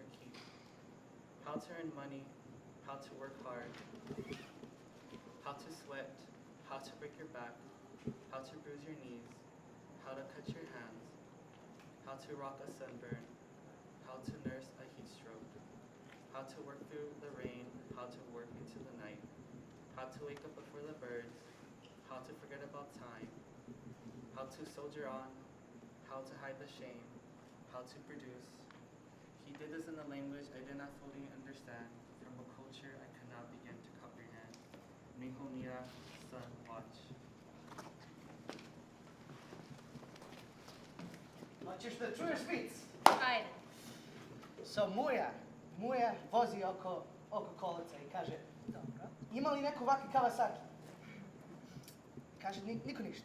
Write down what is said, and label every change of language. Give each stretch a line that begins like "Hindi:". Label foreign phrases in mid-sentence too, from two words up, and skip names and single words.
English: your keep, how to earn money, how to work hard, how to sweat, how to break your back, how to bruise your knees, how to cut your hands, how to rock a sunburn, how to nurse a heat stroke, how to work through the rain, how to work into the night, how to wake up before the birds, how to forget about time, how to soldier on, how to hide the shame, how to produce. He did this in a language I did not fully understand, from a culture I could not begin to comprehend.
Spanish: Mijo mira,
English: son, watch.
Bosnian: Hoćeš da čuješ vic? Ajde. So muja vozi oko kolica i kaže, dobro, ima li neko ovakvi Kawasaki? Kaže, niko ništa.